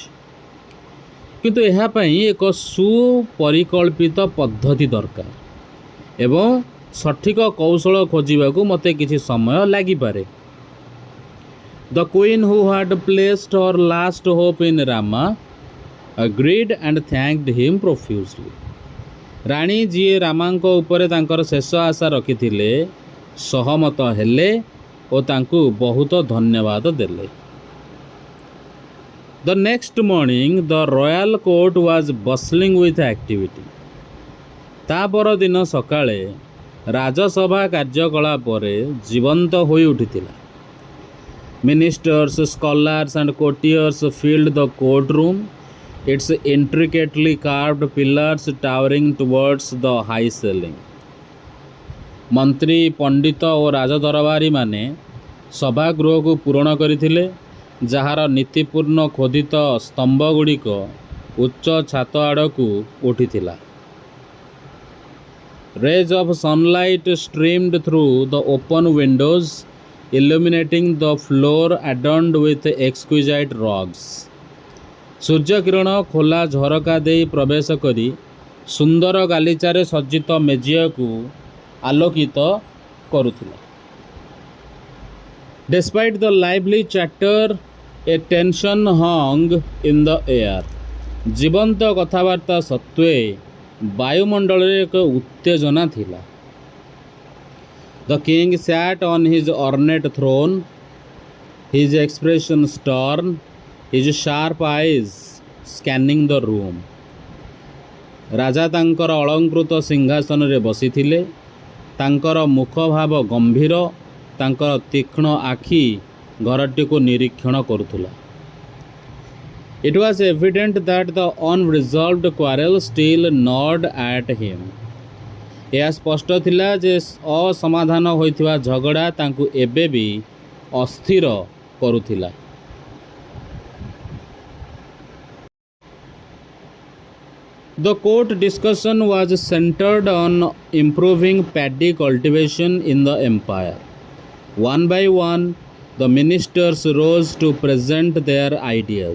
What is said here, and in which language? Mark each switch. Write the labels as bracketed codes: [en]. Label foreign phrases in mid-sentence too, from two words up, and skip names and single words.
[or] କିନ୍ତୁ ଏହା ପାଇଁ ଏକ ସୁପରିକଳ୍ପିତ ପଦ୍ଧତି ଦରକାର ଏବଂ ସଠିକ କୌଶଳ ଖୋଜିବାକୁ ମୋତେ କିଛି ସମୟ ଲାଗିପାରେ. [en] The queen, who had placed her last hope in Rama, agreed and thanked him profusely. [or] ରାଣୀ, ଯିଏ ରାମାଙ୍କ ଉପରେ ତାଙ୍କର ଶେଷ ଆଶା ରଖିଥିଲେ, ସହମତ ହେଲେ ଓ ତାଙ୍କୁ ବହୁତ ଧନ୍ୟବାଦ ଦେଲେ. [en] The next morning, the royal court was bustling with activity. [or] ତା ପରଦିନ ସକାଳେ ରାଜସଭା କାର୍ଯ୍ୟକଳାପରେ ଜୀବନ୍ତ ହୋଇ ଉଠିଥିଲା। [en] Ministers, scholars and courtiers filled the courtroom, its intricately carved pillars towering towards the high ceiling. [or] ମନ୍ତ୍ରୀ, ପଣ୍ଡିତ ଓ ରାଜଦରବାରୀମାନେ ସଭାଗୃହକୁ ପୂରଣ କରିଥିଲେ, ଯାହାର ନୀତିପୂର୍ଣ୍ଣ ଖୋଦିତ ସ୍ତମ୍ଭଗୁଡ଼ିକ ଉଚ୍ଚ ଛାତ ଆଡ଼କୁ ଉଠିଥିଲା। [en] Rays of sunlight streamed through the open windows, illuminating the floor adorned with exquisite rugs. [or] ସୂର୍ଯ୍ୟକିରଣ ଖୋଲା ଝରକା ଦେଇ ପ୍ରବେଶ କରି ସୁନ୍ଦର ଗାଲିଚାରେ ସଜ୍ଜିତ ମେଜିଆକୁ ଆଲୋକିତ କରୁଥିଲା। [en] Despite the lively chatter, a tension hung in the air. [or] ଜୀବନ୍ତ କଥାବାର୍ତ୍ତା ସତ୍ତ୍ୱେ ବାୟୁମଣ୍ଡଳରେ ଏକ ଉତ୍ତେଜନା ଥିଲା। [en] The king sat on his ornate throne, his expression stern, his sharp eyes scanning the room. [or] ରାଜା ତାଙ୍କର ଅଳଙ୍କୃତ ସିଂହାସନରେ ବସିଥିଲେ, ତାଙ୍କର ମୁଖଭାବ ଗମ୍ଭୀର, ତାଙ୍କର ତୀକ୍ଷ୍ଣ ଆଖି ଘରଟିକୁ ନିରୀକ୍ଷଣ କରୁଥିଲା। [en] It was evident that the unresolved quarrel still gnawed at him. [or] ଏହା ସ୍ପଷ୍ଟ ଥିଲା ଯେ ଅସମାଧାନ ହୋଇଥିବା ଝଗଡ଼ା ତାଙ୍କୁ ଏବେ ବି ଅସ୍ଥିର କରୁଥିଲା। [en] The court discussion was centered on improving paddy cultivation in the empire. One by one, the ministers rose to present their ideas.